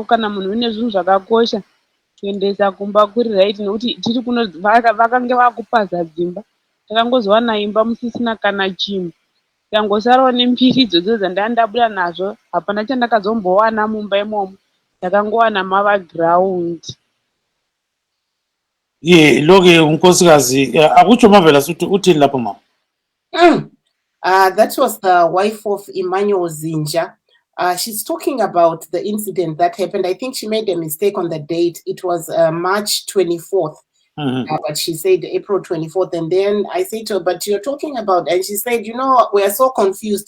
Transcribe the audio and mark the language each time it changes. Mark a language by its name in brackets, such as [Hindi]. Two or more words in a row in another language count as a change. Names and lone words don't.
[Shona] Kana munhu une zvinhu zvakakosha kuendesa kumba kuri right, nekuti tiri kuno vakange vakupaza dzimba. Takangozowana imba musisina kana chinhu. Ndangosarawo nembiri idzodzo dzandanga ndabuda nazvo. Hapana chandakazombowana mumba imomo. Ndakangowana mava ground. [North Ndebele] Loke unkosikazi akutsho Marvelous uthini lapho mama? [English] That was the wife of Emmanuel Zinja. She's talking about the incident that happened. I think she made a mistake on the date. It was March 24th. But she said April 24th. And then I said to her, but you're talking about, and she said, we are so confused.